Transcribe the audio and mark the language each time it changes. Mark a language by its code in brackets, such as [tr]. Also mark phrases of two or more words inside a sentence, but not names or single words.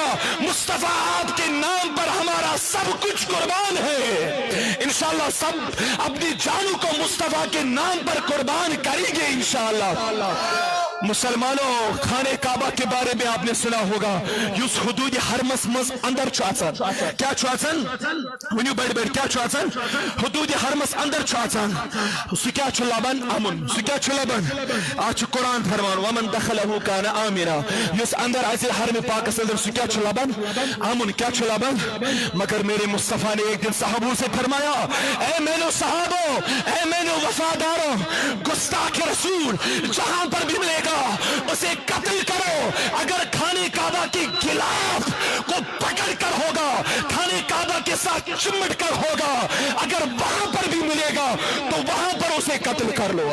[ur] مصطفیٰ آپ کے نام پر ہمارا سب کچھ قربان ہے۔ انشاءاللہ سب اپنی جانوں کو مصطفیٰ کے نام پر قربان کریں گے انشاءاللہ۔ مسلمانوں، خانہ کعبہ کے بارے میں آپ نے سنا ہوگا، [ks] یس حدود حرمس مز اندر چاچن، کیا چاچن؟ ونیو بڑھ بڑھ کیا چاچن؟ حدود حرمس اندر چاچن، سو کیا چھو لبن؟ امن، سو کیا چھو لبن؟ آج قرآن فرمان [ar] ومن دخلہو کان آمنا، [ks] یس اندر ایسے حرم پاک اندر سو کیا چھو لبن؟ امن، کیا چھو لبن؟ [ur] مگر میرے مصطفیٰ نے ایک دن صحابوں سے فرمایا، اے مینو صحابو، اے مینو وفادارو، گستاخ رسول جہاں پر بھی ملے گا اسے قتل کرو۔ اگر خانہ کعبہ کی غلاف کو پکڑ کر ہوگا، خانہ کعبہ کے ساتھ چمٹ کر ہوگا، اگر وہاں پر بھی ملے گا تو وہاں پر اسے قتل کر لو۔